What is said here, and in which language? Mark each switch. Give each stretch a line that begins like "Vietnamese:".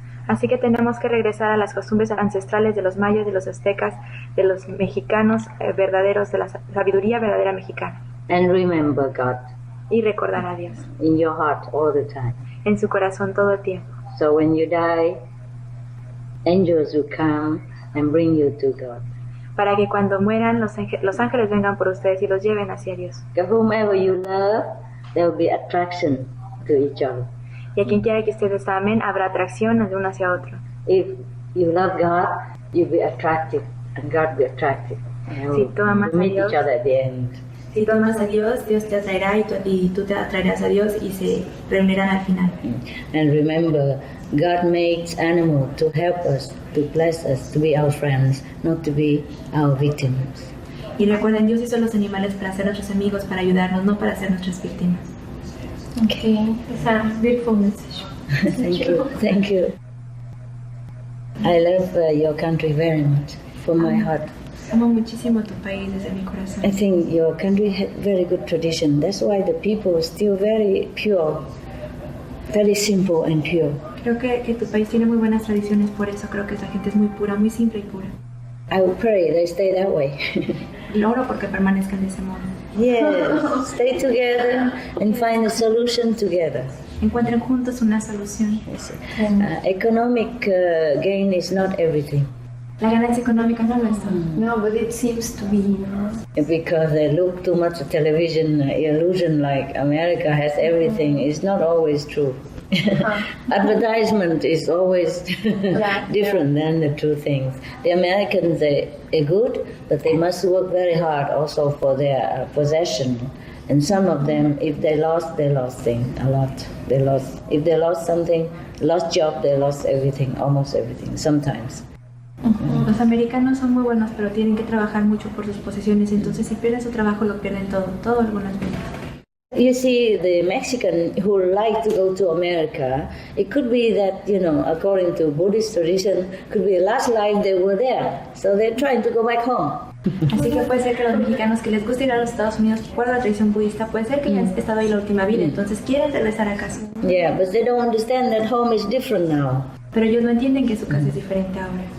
Spanish: Así que tenemos que regresar a las costumbres ancestrales de los mayas, de los aztecas, de los mexicanos verdaderos, de la sabiduría verdadera mexicana.
English: And remember God
Spanish: Y recordar a Dios
English: in your heart all the time.
Spanish: en su corazón todo el tiempo.
English: So when you die, angels will come and bring you to God.
Spanish: Para que cuando mueran los ángeles vengan por ustedes y los lleven hacia Dios.
English: Because whomever you love, there will be attraction to each other.
Spanish: Y a quien quiera que ustedes amen, habrá atracción de uno hacia otro.
English: If you love God, you'll be attracted, and God will be attracted. And
Spanish: Si tú amas a
English: meet
Spanish: Dios,
English: each other at the end.
Spanish: si tú amas a Dios, Dios te atraerá y tú te atraerás a Dios y se reunirán al final.
English: And remember, God makes animals to help us, to bless us, to be our friends, not to be our victims.
Spanish: Y recuerden, Dios hizo los animales para ser nuestros amigos, para ayudarnos, no para ser nuestras víctimas.
English: Okay, it's a beautiful message. Thank you. I love your country very much, from my heart.
Spanish: Amo muchísimo tu país desde mi corazón.
English: I think your country has very good tradition. That's why the people are still very pure, very simple and pure.
Spanish: Creo que tu país tiene muy buenas tradiciones, por eso creo que esa gente es muy pura, muy simple y pura.
English: I will pray they stay that way.
Spanish: Y oro porque permanezcan de ese modo.
English: Yes, stay together and find a solution together.
Spanish: Encuentren juntos una solución.
English: Yes. Economic gain is not everything.
Spanish: La ganancia económica no lo es todo.
English: No, but it seems to be, you know. Because they look too much at television illusion like America has everything. It's not always true. Advertisement is always different than the true things. The Americans are good, but they must work very hard also for their possession. And some of them, if they lost things a lot. If they lost something, lost job, they lost everything, almost everything, sometimes.
Spanish: Los americanos son muy buenos, pero tienen que trabajar mucho por sus posesiones. Entonces, si pierden su trabajo, lo pierden todo algunas veces.
English: You see, the Mexican who like to go to America, it could be that, according to Buddhist tradition, could be the last life they were there. So they're trying to go back home.
Spanish: Así que puede ser que los mexicanos que les gusta ir a los Estados Unidos por la tradición budista, puede ser que hayan estado ahí la última vida, entonces quieren regresar a casa.
English: Yeah, but they don't understand that home is different now.
Spanish: Pero ellos no entienden que su casa es diferente ahora.